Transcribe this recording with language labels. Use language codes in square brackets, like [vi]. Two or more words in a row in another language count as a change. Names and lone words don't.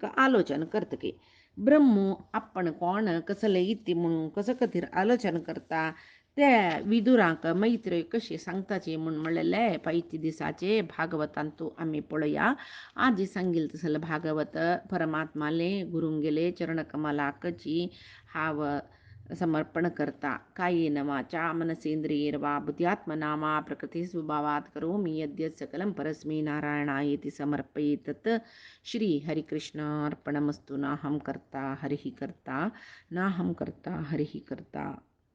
[kok] आलोचन करतके ब्रह्म आपण कोण कसले इति म्हणून कसं खातीर आलोचन करता ते विदुरांक मैत्रेय कशी सांगताचे म्हूण म्हणलेले पैती दिसाचे भागवतांतू आमी पळया आजी सांगिल तसल भागवत परमात्माले गुरुंगेले चरणकमलाकची हाव समर्पण करता [sa] कायेन वाचा मनसेंद्रियैर्वा बुद्ध्यात्मना प्रकृती स्वभावात् करोमि यद्यत् सकलं परस्मै नारायणायेति समर्पयेत् श्री हरिकृष्णार्पणमस्तु नाहं कर्ता हरिः कर्ता नाहं कर्ता हरिः कर्ता.